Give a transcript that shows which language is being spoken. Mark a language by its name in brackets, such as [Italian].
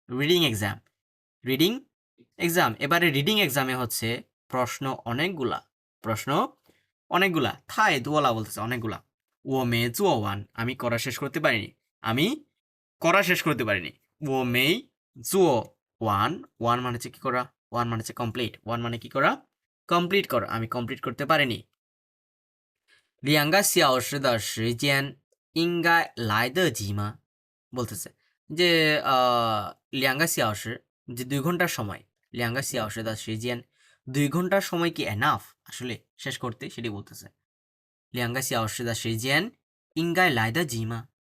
[Bangla] Reading exam, reading exam. এবারে reading এক্সামে হচ্ছে প্রশ্ন অনেকগুলা, প্রশ্ন অনেকগুলা। [Chinese] থাই দুয়ালা [Bangla] বলতেছে অনেকগুলা। [Chinese] ও মে জুয়ান, [Bangla] আমি করা শেষ করতে পারিনি, আমি করা শেষ করতে পারিনি। [Chinese] ও মে জুও ওয়ান, [Bangla] ওয়ান মানে হচ্ছে কি করা? ওয়ান মানে হচ্ছে কমপ্লিট, ওয়ান মানে কি করা? কমপ্লিট করা, আমি কমপ্লিট করতে পারিনি। [Chinese] 2个小时的时间应该来得及吗? [Bangla] বলতেছে যে 2个小时, যে 2 ঘন্টার সময়, [Chinese] 2个小时的时间, [Bangla] 2 ঘন্টার সময় কি এনাফ আসলে শেষ করতে? সেটি বলতেছে। [Chinese] 2个小时的时间应该来得及吗?